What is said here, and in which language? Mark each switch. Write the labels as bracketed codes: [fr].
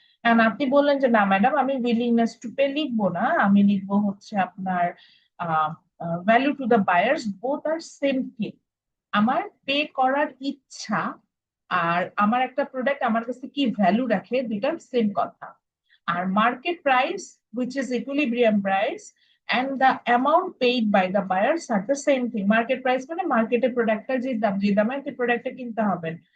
[bn] কারণ আপনি বললেন যে না ম্যাডাম আমি উইলিংনেস টু পে লিখবো না, আমি লিখবো হচ্ছে আপনার value to the buyers, [en] Both are same thing. [bn] আমার পে করার ইচ্ছা আর আমার একটা প্রোডাক্ট আমার কাছে কি ভ্যালু রাখে, দুইটা সেম কথা। [en] আর market price which is equilibrium price and the amount paid by the buyers are the same thing. [bn] Market price মানে মার্কেটে প্রোডাক্টটা যে দাম, যে দামে আপনি প্রোডাক্টটা কিনতে হবেন।